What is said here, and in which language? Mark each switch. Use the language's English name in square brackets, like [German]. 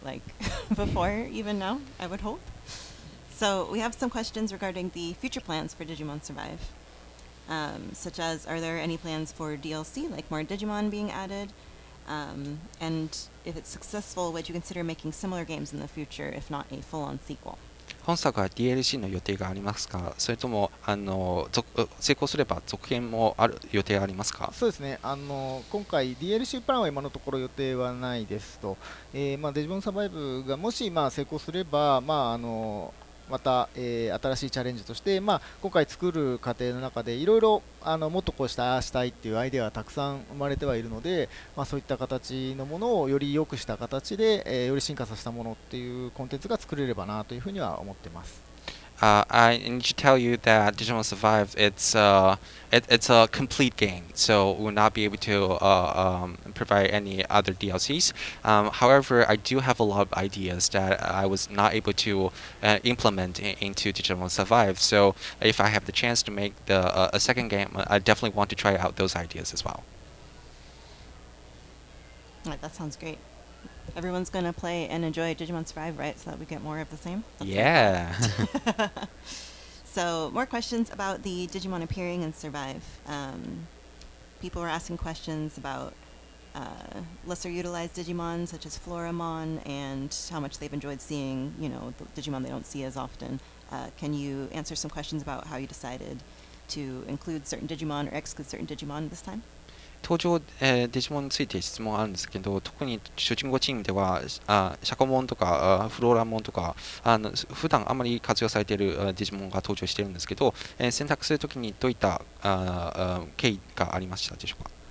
[English] Like before, even now, I would hope. So we have some questions regarding the future plans for Digimon Survive. Such as, are there any plans for DLC, like more Digimon being added? And if it's successful, would you consider making similar games in the future, if not a full-on sequel? [Japanese] 本作は DLC の予定がありますか？それとも成功すれば続編もある予定がありますか？そうですね、今回 DLC プランは今のところ予定はないですと、デジモンサバイブがもし成功すれば、また、新しいチャレンジとして、今回作る過程の中でいろいろもっとこうしたああしたいっていうアイデアがたくさん生まれてはいるので、そういった形のものをより良くした形で、より進化させたものっていうコンテンツが作れればなというふうには思ってます。 [English] I need to tell you that Digimon Survive, it's a complete game, so we'll not be able to provide any other DLCs. However, I do have a lot of ideas that I was not able to implement into Digimon Survive. So if I have the chance to make a second game, I definitely want to try out those ideas as well. All right, that sounds great. Everyone's gonna play and enjoy Digimon Survive, right? So that we get more of the same. That's what I Yeah. thought. So more questions about the Digimon appearing in Survive. People were asking questions about lesser utilized Digimon such as Floramon and how much they've enjoyed seeing, the Digimon they don't see as often. Can you answer some questions about how you decided to include certain Digimon or exclude certain Digimon this time? [Japanese] 登場、デジモンについて質問あるんですけど、特に主人公チームではシャコモンとかフローラモンとか普段あまり活用されているデジモンが登場しているんですけど、選択するときにどういった経緯がありましたでしょうか。